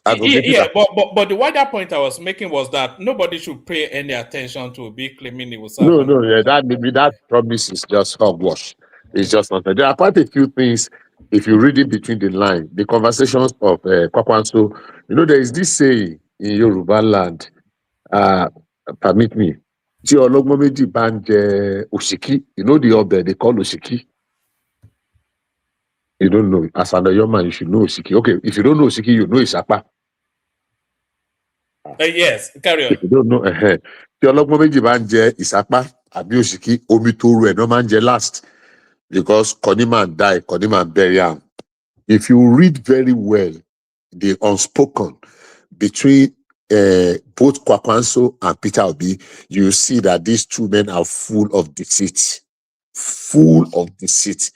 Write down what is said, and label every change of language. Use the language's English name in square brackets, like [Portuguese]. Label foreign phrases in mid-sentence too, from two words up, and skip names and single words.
[English] but the wider point I was making was that nobody should pay any attention to Obi claiming he was that promise is just hogwash. It's just not. There are quite a few things. If you read it between the lines, the conversations of Kwankwaso, there is this saying in Yoruba land, permit me, [Yoruba] tí ọlọ́gbọ́n méjì bá ń jẹ òṣìkí, [English] the ọbẹ̀ they call [Yoruba] òṣìkí. [English] You don't know. As an Yoruba man, you should know òṣìkí. Okay, if you don't know òṣìkí, you know ìsapá. Yes, carry on. If you don't know, [Yoruba] tí ọlọ́gbọ́n méjì bá ń jẹ ìsapá àbí òṣìkí, omi tó ru ẹ̀ náà máa ń jẹ last. [English] Because Koniman died, Koniman buried. If you read very well the unspoken between both Kwankwaso and Peter Obi, you see that these 2 men are full of deceit. Full of deceit.